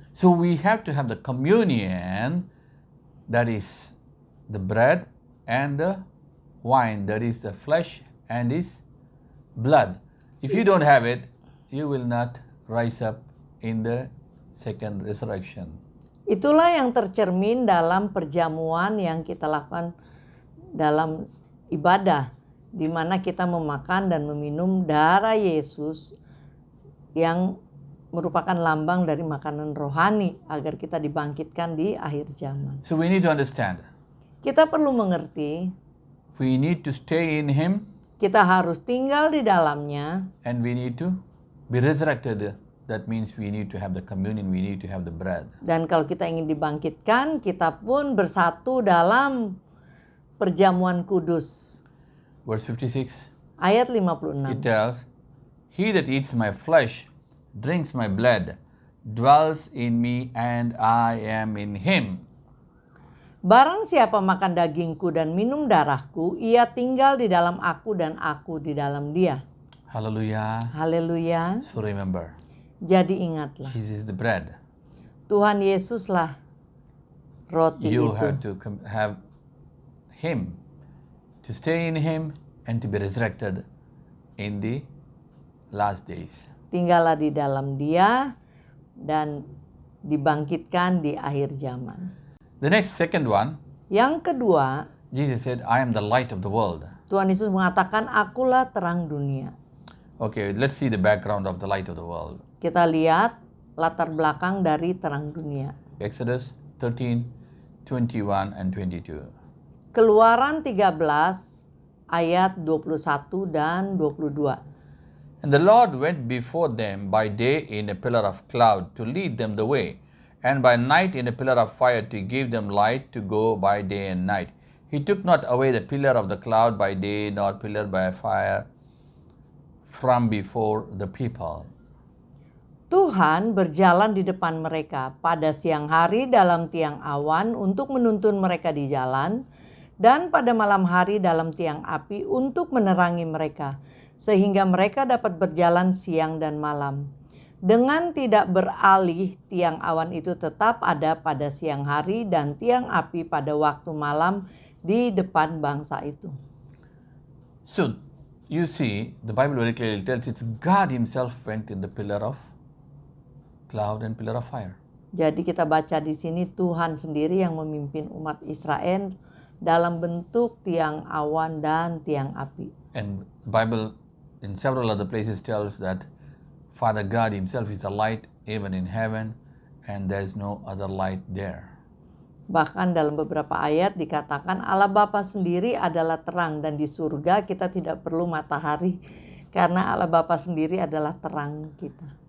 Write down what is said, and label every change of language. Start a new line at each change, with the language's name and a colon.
English: So we have to have the communion, that is the bread and the wine, that is the flesh and his blood. If you don't have it, you will not rise up in the second resurrection.
Indonesian: Itulah yang tercermin dalam perjamuan yang kita lakukan dalam ibadah, di mana kita memakan dan meminum darah Yesus yang merupakan lambang dari makanan rohani agar kita dibangkitkan di akhir zaman.
English: So we need to understand,
Indonesian: Kita perlu mengerti,
English: we need to stay in him
Indonesian: kita harus tinggal di dalamnya
English: and we need to be resurrected. That means we need to have the communion, we need to have the bread.
Indonesian: dan kalau kita ingin dibangkitkan, kita pun bersatu dalam perjamuan kudus.
English: Verse 56,
Indonesian: Ayat
English: it
Indonesian: 56.
English: tells, he that eats my flesh, drinks my blood, dwells in me and I am in him.
Indonesian: Barang siapa makan dagingku dan minum darahku, ia tinggal di dalam aku dan aku di dalam dia.
English: Hallelujah.
Indonesian: Haleluya.
English: So remember,
Indonesian: Jadi ingatlah,
English: Jesus is the bread.
Indonesian: Tuhan Yesuslah roti
English: You
Indonesian: itu.
English: have to have him to stay in Him, and to be resurrected in the last days.
Indonesian: Tinggallah di dalam Dia dan dibangkitkan di akhir zaman.
English: The next second one,
Indonesian: Yang kedua,
English: Jesus said, I am the light of the world.
Indonesian: Tuhan Yesus mengatakan, akulah terang dunia.
English: Okay, let's see the background of the light of the world.
Indonesian: Kita lihat latar belakang dari terang dunia.
English: Exodus 13, 21 and 22.
Indonesian: Keluaran 13 ayat 21 dan 22.
English: And the Lord went before them by day in a pillar of cloud to lead them the way, and by night in a pillar of fire to give them light to go by day and night. He took not away the pillar of the cloud by day, nor pillar by fire from before the people.
Indonesian: Tuhan berjalan di depan mereka pada siang hari dalam tiang awan untuk menuntun mereka di jalan, dan pada malam hari dalam tiang api untuk menerangi mereka, sehingga mereka dapat berjalan siang dan malam. Dengan tidak beralih, tiang awan itu tetap ada pada siang hari dan tiang api pada waktu malam di depan bangsa itu.
English: So, you see, the Bible very clearly tells it's God Himself went in the pillar of cloud and pillar of fire.
Indonesian: Jadi kita baca di sini Tuhan sendiri yang memimpin umat Israel dalam bentuk tiang awan dan tiang api.
English: And the Bible in several other places tells that Father God Himself is a light even in heaven, and there is no other light there.
Indonesian: Bahkan dalam beberapa ayat dikatakan Allah Bapa sendiri adalah terang, dan di surga kita tidak perlu matahari karena Allah Bapa sendiri adalah terang kita.